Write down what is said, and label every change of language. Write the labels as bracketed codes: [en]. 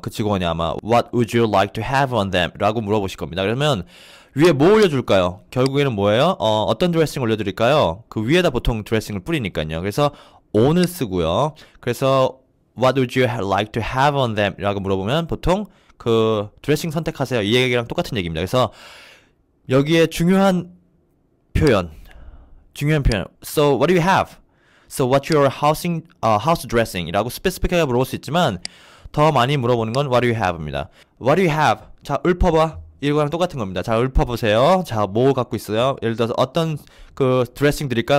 [ko] 그 직원이 아마 [en] What would you like to have on them? [ko] 라고 물어보실 겁니다. 그러면 위에 뭐 올려줄까요? 결국에는 뭐예요? 어떤 드레싱 올려드릴까요? 그 위에다 보통 드레싱을 뿌리니까요. 그래서 on을 쓰고요. 그래서 [en] What would you like to have on them? [ko] 라고 물어보면 보통 그 드레싱 선택하세요. 이 얘기랑 똑같은 얘기입니다. 그래서 여기에 중요한 표현. [en] So what do you have? So what's your house dressing? [ko] 이라고 스페시픽하게 물어볼 수 있지만 더 많이 물어보는 건 [en] What do you have [ko] 입니다. [en] What do you have? [ko] 자, 읊어봐. 이거랑 똑같은 겁니다. 자, 읊어보세요. 자, 뭐 갖고 있어요? 예를 들어서 어떤 그 드레싱 드릴까?